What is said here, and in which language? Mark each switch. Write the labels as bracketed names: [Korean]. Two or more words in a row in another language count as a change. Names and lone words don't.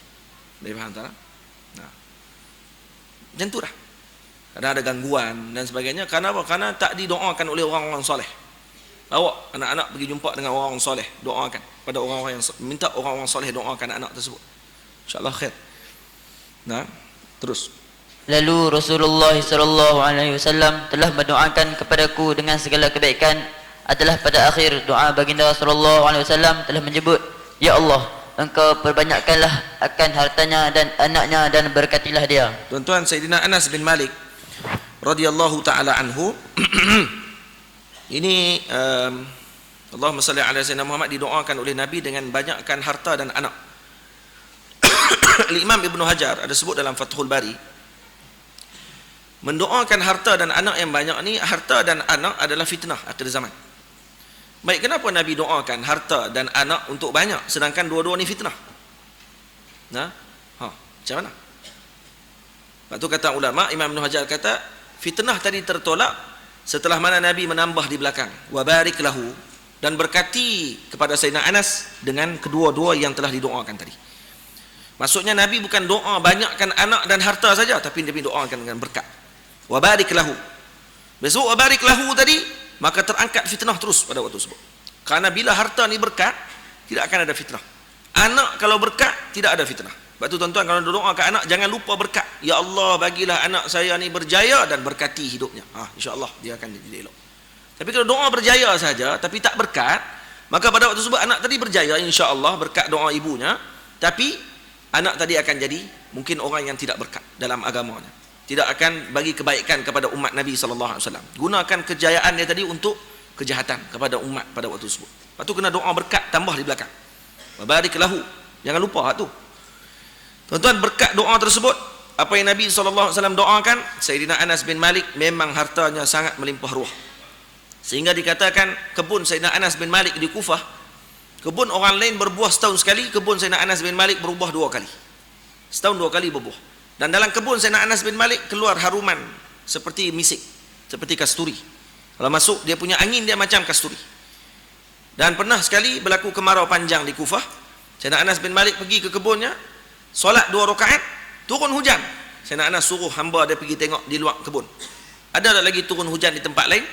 [Malay] Dia faham tak? Nah, macam tu dah. Kadang ada gangguan dan sebagainya. Kerana apa? Kerana tak didoakan oleh orang-orang soleh. Bawa anak-anak pergi jumpa dengan orang-orang soleh, doakan pada orang-orang yang minta orang-orang soleh doakan anak tersebut. [Arabic] إن شاء الله خير. [Malay] Nah, terus. Lalu Rasulullah SAW telah mendoakan kepadaku dengan segala kebaikan. Adalah pada akhir doa baginda SAW telah menyebut, [Arabic] يا الله, [Malay] Engkau perbanyakkanlah akan hartanya dan anaknya dan berkatilah dia. Tuan-tuan, Sayyidina Anas bin Malik [Arabic] رضي الله تعالى عنه [Malay] ini [Arabic] اللهم صل على سيدنا محمد, [Malay] didoakan oleh Nabi dengan banyakkan harta dan anak. Imam Ibn Hajar ada sebut dalam Fathul Bari, mendoakan harta dan anak yang banyak ni, harta dan anak adalah fitnah akhir zaman. Baik, kenapa Nabi doakan harta dan anak untuk banyak sedangkan dua-dua ni fitnah? Nah, macam mana? Lepas tu kata ulama, Imam Ibn Hajar kata fitnah tadi tertolak setelah mana Nabi menambah di belakang, [Arabic] وبارك له, [Malay] dan berkati kepada Sayyidina Anas dengan kedua-dua yang telah didoakan tadi. Maksudnya Nabi bukan doa banyakkan anak dan harta saja, tapi Nabi doakan dengan berkat. [Arabic] وبارك له. [Malay] Besok [Arabic] وبارك له [Malay] tadi, maka terangkat fitnah terus pada waktu tersebut. Karena bila harta ni berkat, tidak akan ada fitnah. Anak kalau berkat, tidak ada fitnah. Sebab tu tuan-tuan, kalau doa ke anak, jangan lupa berkat. [Arabic] يا الله, [Malay] bagilah anak saya ni berjaya dan berkati hidupnya. InsyaAllah dia akan jadi elok. Tapi kalau doa berjaya saja tapi tak berkat, maka pada waktu tersebut anak tadi berjaya insya-Allah berkat doa ibunya, tapi anak tadi akan jadi mungkin orang yang tidak berkat dalam agamanya, tidak akan bagi kebaikan kepada umat Nabi [Arabic] صلى الله عليه وسلم. [Malay] Gunakan kejayaan dia tadi untuk kejahatan kepada umat pada waktu tersebut. Lepas tu kena doa berkat tambah di belakang. [Arabic] بارك له. [Malay] Jangan lupa tu. Tuan-tuan, berkat doa tersebut, apa yang Nabi [Arabic] صلى الله عليه وسلم [Malay] doakan, Sayyidina Anas bin Malik memang hartanya sangat melimpah ruah. Sehingga dikatakan kebun Sayyidina Anas bin Malik di Kufah, kebun orang lain berbuah setahun sekali, kebun Sayyidina Anas bin Malik berbuah 2 kali. Setahun 2 kali berbuah. Dan dalam kebun Sayyidina Anas bin Malik keluar haruman seperti misik, seperti kasturi. Kalau masuk dia punya angin dia macam kasturi. Dan pernah sekali berlaku kemarau panjang di Kufah, Sayyidina Anas bin Malik pergi ke kebunnya, solat 2 rakaat, turun hujan. Sayyidina Anas suruh hamba dia pergi tengok di luar kebun. Ada tak lagi turun hujan di tempat lain?